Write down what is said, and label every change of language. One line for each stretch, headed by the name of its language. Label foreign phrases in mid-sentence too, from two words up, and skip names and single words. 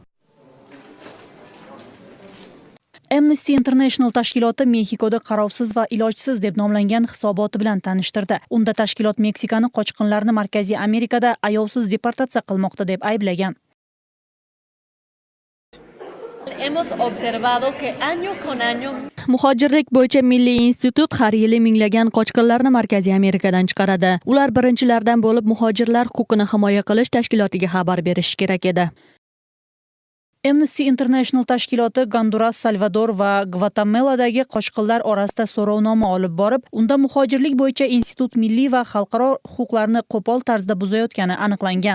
Uzbek: Amnesty International tashkiloti Mexikoda qarovsiz va ilojsiz deb nomlangan hisoboti bilan tanishtirdi. Unda tashkilot Meksikani qochqinlarni Markaziy Amerikada ayovsiz deportatsiya qilmoqda deb ayblagan.
Spanish: hemos observado que año con año
Uzbek: Muhojirlik bo'yicha Milliy institut har yili minglagan qochqinlarni Markaziy Amerikadan chiqaradi. Ular birinchilardan bo'lib muhojirlar huquqini himoya qilish tashkilotiga xabar berishi kerak edi. Amnesty International tashkiloti Gonduras, Salvador va Gvatemeladagi qochqinlar orasida so'rovnoma olib borib, unda muhojirlik bo'yicha institut milliy va xalqaro huquqlarni qo'pol tarzda buzayotgani aniqlangan.